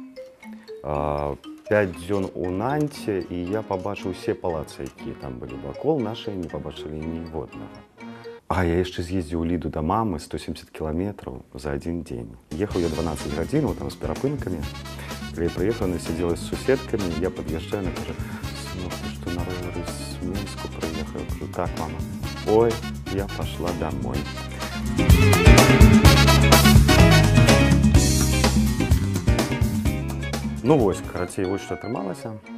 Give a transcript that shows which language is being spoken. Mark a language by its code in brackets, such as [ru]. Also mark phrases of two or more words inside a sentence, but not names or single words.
[be] 5 дзён у Нанце, і я пабачыў усе палацы, якія там былі вакол, нашы не пабачылі ніводнага. А я яшчэ з'ездзіў у Ліду да мамы 170 кіламетраў за адзін дзень. Ехаў я 12 гадзінаў там з перапынкамі. Калі я прыехаў, она сядзела з суседкамі, я пад'язджаю, она кажа: «Сынок, ты што, на ровары з Мінску прыехаў?» Я кажу: «Так, мама». [ru] «Ой, я пошла домой». [be] Ну вось, карацей, вось што атрымалася.